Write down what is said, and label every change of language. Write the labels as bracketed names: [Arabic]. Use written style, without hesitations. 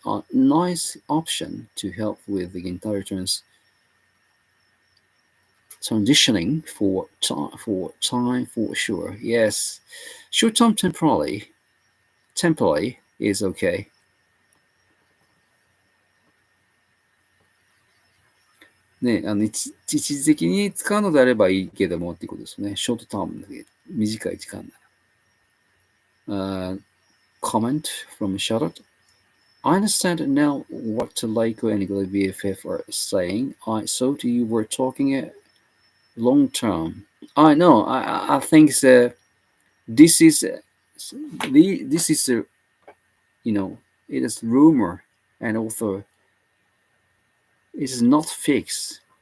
[English] A nice option to help with the entire transitioning for time for sure. Yes, short time temporarily is okay. [Japanese] ね、一時的に使うのであればいいけどもっていうことですね。ショートタームで短い時間なら。 [English] Comment from Charlotte. I understand now what Leiko and BFF are saying. I thought you were talking long term. I know. I think this is this is it is rumor and also it is not fixed.